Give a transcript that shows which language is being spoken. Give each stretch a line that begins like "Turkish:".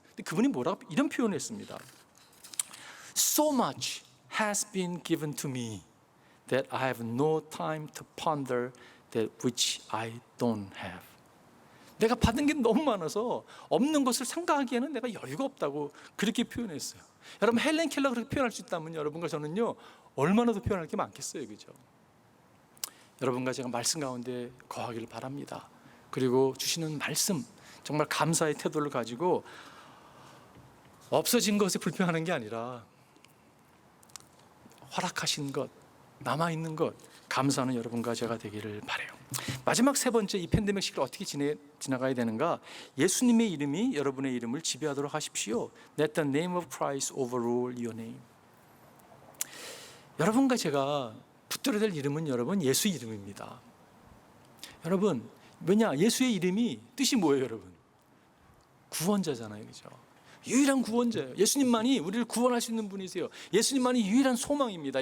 Korean: 근데 그분이 뭐라고 이런 표현을 했습니다.
English: So much has been given to me that I have no time to ponder that which I don't have.
Korean: 내가 받은 게 너무 많아서 없는 것을 생각하기에는 내가 여유가 없다고 그렇게 표현했어요. 여러분 헬렌 켈러가 그렇게 표현할 수 있다면 여러분과 저는요 얼마나 더 표현할 게 많겠어요, 그죠? 여러분과 제가 말씀 가운데 거하기를 바랍니다. 그리고 주시는 말씀 정말 감사의 태도를 가지고 없어진 것에 불평하는 게 아니라 허락하신 것, 남아있는 것 감사하는 여러분과 제가 되기를 바라요. 마지막 세 번째, 이 팬데믹 시기를 어떻게 지나가야 되는가? 예수님의 이름이 여러분의 이름을 지배하도록 하십시오.
English: Let the name of Christ overrule your name.
Korean: 여러분과 제가 붙들어야 될 이름은 여러분 예수 이름입니다. 여러분 왜냐? 예수의 이름이 뜻이 뭐예요, 여러분? 구원자잖아요, 그죠? 유일한 구원자예요. 예수님만이 우리를 구원할 수 있는 분이세요. 예수님만이 유일한 소망입니다.